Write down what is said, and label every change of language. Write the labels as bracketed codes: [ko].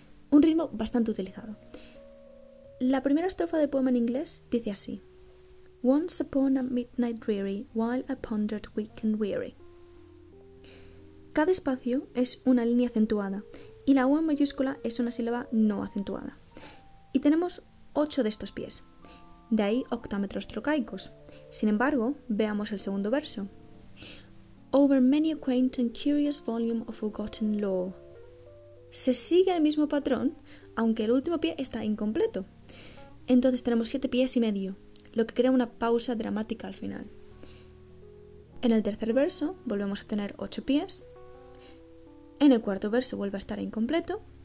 [es] Un ritmo bastante utilizado. La primera estrofa del poema en inglés dice así: [en] Once upon a midnight dreary, while I pondered weak and weary. [es] Cada espacio es una línea acentuada, y la U en mayúscula es una sílaba no acentuada. Y tenemos 8 de estos pies. De ahí octámetros trocaicos. Sin embargo, veamos el segundo verso. [en] Over many a quaint and curious volume of forgotten lore. [es] Se sigue el mismo patrón, aunque el último pie está incompleto. Entonces tenemos 7 pies y medio, lo que crea una pausa dramática al final. En el tercer verso volvemos a tener 8 pies. En el cuarto verso vuelve a estar incompleto.